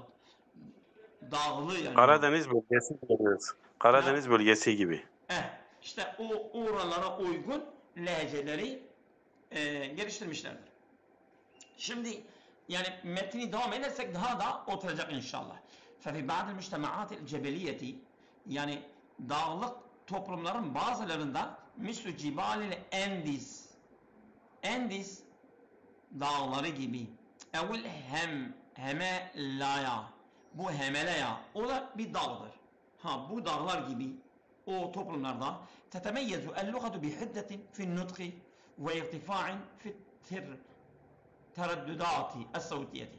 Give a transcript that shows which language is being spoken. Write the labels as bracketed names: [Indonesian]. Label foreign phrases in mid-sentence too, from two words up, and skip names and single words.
[Turkish] Dağlı yani. Karadeniz bölgesi diyoruz. Karadeniz bölgesi gibi. İşte o oralara uygun lehçeleri geliştirmişlerdir. Şimdi yani metni devam edersek daha da oturacak inşallah. [Arabic] فَفِي بَعْدِ الْمُجْتَمَعَاتِ الْجَبَلِيَّةِ, [Turkish] yani dağlık toplumların bazılarında [Arabic] مثل جبال [Turkish] Endiz dağları gibi, evil Hemelaya, bu Hemelaya o da bir dağdır. Bu dağlar gibi o toplumlarda [Arabic] تتميز اللغة بحدة في النطق وارتفاع في الترددات الصوتية.